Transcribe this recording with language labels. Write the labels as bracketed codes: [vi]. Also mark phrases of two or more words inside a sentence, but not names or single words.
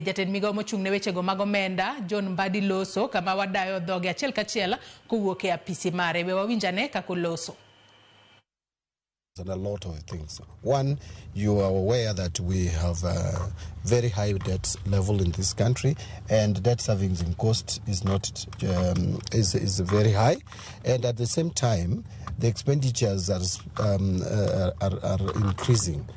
[luo] Jatend migao mochung' ne wechego mag omenda John Mbadi loso kama wadayo dhoge achiel kachiel kowuok e apisi mare. We wawinjane kako loso. [en] And a lot of things. One, you are aware that we have a very high debt level in this country, and debt servicing cost is not is very high, and at the same time, the expenditures are increasing.